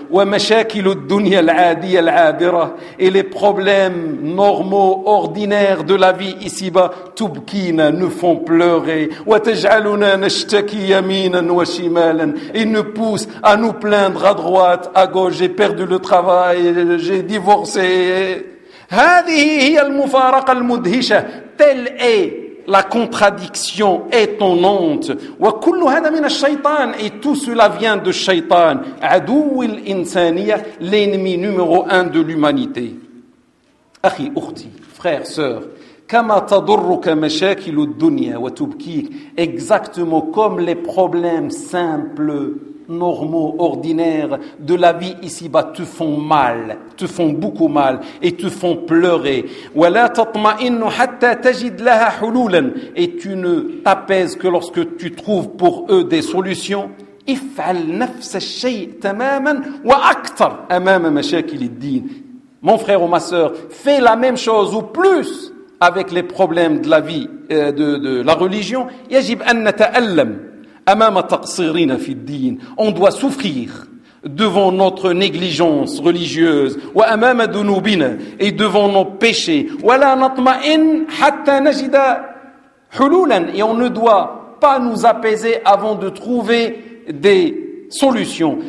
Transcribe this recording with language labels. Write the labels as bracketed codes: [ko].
[ar] ومشاكل الدنيا العادية العابرة, [fr] et les problèmes normaux, ordinaires de la vie ici-bas, [ar] تبكينا, [fr] nous font pleurer. [ar] وتجعلنا نشتكي يمينا وشمالا, [fr] et nous poussent à nous plaindre à droite, à gauche, j'ai perdu le travail, j'ai divorcé. [ar] هذه هي المفارقة المدهشة. [fr] Telle est la contradiction étonnante. [ar] وكل هذا من الشيطان. [fr] Et tout cela vient de الشيطان. [ar] عدو الإنسانية. [fr] L'ennemi numéro un de l'humanité. [ar] أخي أختي. [fr] Frère, sœur. [ar] كما تضرك مشاكل الدنيا وتبكيك. [fr] Exactement comme les problèmes simples, normaux, ordinaires de la vie ici-bas te font mal, te font beaucoup mal et te font pleurer. [ar] ولا تطمئن حتى تجد لها حلولا. [fr] Et tu ne t'apaises que lorsque tu trouves pour eux des solutions. [ar] افعل نفس الشيء تماما وأكثر أمام مشاكل الدين. [fr] Mon frère ou ma sœur, fais la même chose ou plus avec les problèmes de la vie, de la religion. [ar] يجب أن نتألم أمام تقصيرنا في الدين. [fr] On doit souffrir devant notre négligence religieuse [ar] وأمام ذنوبنا [fr] et devant nos péchés. [ar] ولا نطمئن حتى نجد حلولا. [fr] Et on ne doit pas nous apaiser avant de trouver des solutions.